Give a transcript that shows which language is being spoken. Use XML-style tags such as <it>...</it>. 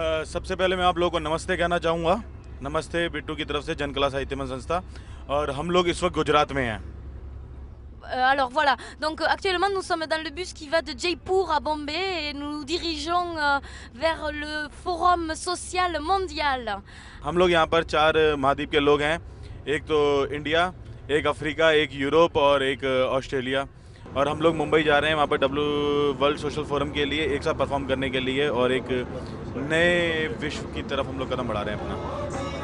<hi>सबसे पहले मैं आप लोगों को नमस्ते कहना चाहूँगा। नमस्ते बिट्टू की तरफ से जनकला साहित्य मंच संस्था, और हम लोग इस वक्त गुजरात में हैं।</hi> <fr>Alors voilà, donc actuellement nous sommes dans le bus qui va de Jaipur à Bombay et nous nous dirigeons vers le forum social mondial.</fr> <hi>हम लोग यहाँ पर 4 महाद्वीप के लोग हैं, एक तो इंडिया, एक अफ्रीका, एक यूरोप और एक ऑस्ट्रेलिया, और हम लोग मुंबई जा रहे हैं वहाँ पर वर्ल्ड सोशल फोरम के लिए एक साथ परफॉर्म करने के लिए, और एक नए विश्व की तरफ हम लोग कदम बढ़ा रहे हैं अपना।</hi>